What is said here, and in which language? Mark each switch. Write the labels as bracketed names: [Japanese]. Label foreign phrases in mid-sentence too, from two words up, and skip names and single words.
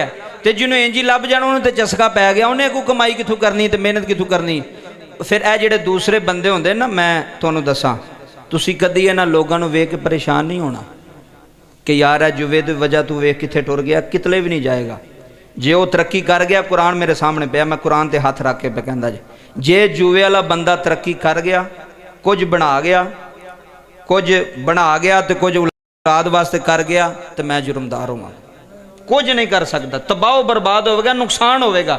[Punjabi] ਤੋ ਜਿਨ੍ਹੋਂ ਨੇ ਇੰਜ ਹੀ ਲੱਭ ਜਾਣਾ ਉਨ੍ਹੇਂ ਤੋ ਚਸਕਾ ਪੈ ਗਿਆ, ਉਨ੍ਹੇਂ ਕੋਈ ਕਮਾਈ ਕਿਤੋਂ ਕਰਨੀ, ਤੋ ਮਿਹਨਤ ਕਿਤੋਂ ਕਰਨੀ। ਫਿਰ ਯਹ ਜਿਹੜੇ ਦੂਸਰੇ ਬੰਦੇ ਹੁੰਦੇ ਨਾ, ਮੈਂ ਤੁਹਾਨੂੰ ਦੱਸਾਂ, ਤੁਸੀਂ ਕਦੀ ਇਨ੍ਹਾਂ ਲੋਕਾਂ ਨੂੰ ਵੇਖ ਕੇ ਪਰੇਸ਼ਾਨ ਨਹੀਂ ਹੋਣਾ ਕਿ ਯਾਰ ਹੈ ਜੂਏ ਕੀ ਵਜ੍ਹਾ ਤੂ ਵੇਖ ਕਿੱਥੇ ਟੁਰ ਗਿਆ, ਕਿਤਲੇ ਭੀ ਨਹੀਂ ਜਾਏਗਾ। ਜੇ ਉਹ ਤਰੱਕੀ ਕਰ ਗਿਆ, ਕੁਰਾਨ ਮੇਰੇ ਸਾਹਮਣੇ ਪਿਆ, ਮੈਂ ਕੁਰਾਨ ਤੇ ਹੱਥ ਰੱਖ ਕੇ ਪਿਆ ਕਹਿੰਦਾ ਜੀ, ਜੇ ਜੂਏ ਵਾਲਾ ਬੰਦਾ ਤਰੱਕੀ ਕਰ ਗਿਆ, ਕੁਝ ਬਣਾ ਗਿਆ ਤੇ ਕੁਝ ਔਲਾਦ ਵਾਸਤੇ ਕਰ ਗਿਆ, ਤੇ ਮੈਂ ਜੁਰਮਦਾਰ ਹੋਵਾਂ। ਕੁਝ ਨਹੀਂ ਕਰ ਸਕਦਾ, ਤਬਾਹ ਬਰਬਾਦ ਹੋਵੇਗਾ, ਨੁਕਸਾਨ ਹੋਵੇਗਾ।